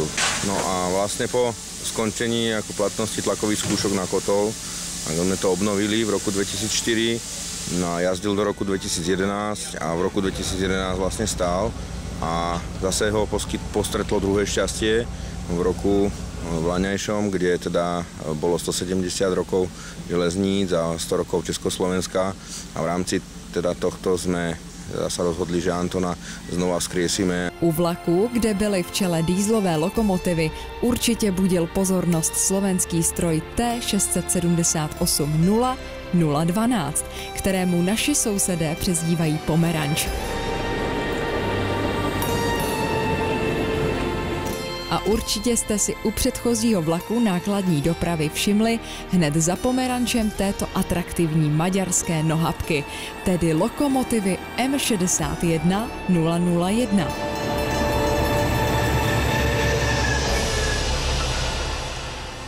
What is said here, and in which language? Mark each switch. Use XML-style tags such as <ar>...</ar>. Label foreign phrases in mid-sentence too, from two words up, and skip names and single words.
<sk>No a vlastne po skončení ako platnosti tlakových skúšok na kotol, sme to obnovili v roku 2004, no a jazdil do roku 2011 a v roku 2011 vlastne stál a zase ho postretlo druhé šťastie v roku vlaňajšom, kde teda bolo 170 rokov železníc a 100 rokov Československa a v rámci teda tohto sme sa rozhodli, že Antona znova vzkriesíme.</sk> <cs>U vlaku, kde byly v čele dýzlové lokomotivy, určitě budil pozornost slovenský stroj T678-0-012, kterému naši sousedé přezdívají Pomeranč. A určitě jste si u předchozího vlaku nákladní dopravy všimli hned za Pomerančem této atraktivní maďarské nohabky, tedy lokomotivy M61-001.</cs>